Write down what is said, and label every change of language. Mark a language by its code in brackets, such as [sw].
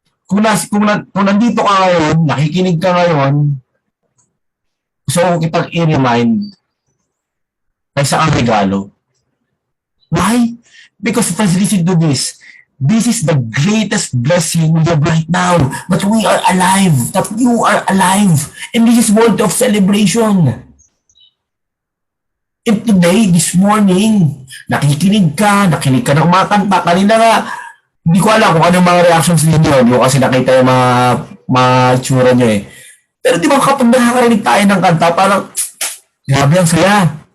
[tl] Kung nandito ka ngayon, nakikinig ka ngayon, gusto ko kitang i-remind na isa ang regalo. [en] Why? Because friends, listen to this. This is the greatest blessing we have right now. That we are alive. That you are alive. And this is world of celebration. And today, this morning, [tl] nakinig ka ng mga kanta. Kanina nga, hindi ko alam kung anong mga reactions ninyo. Hindi ko kasi nakita yung mga tsura nyo eh. Pero di ba kapag nakakarinig tayo ng kanta, parang, grabe ang saya.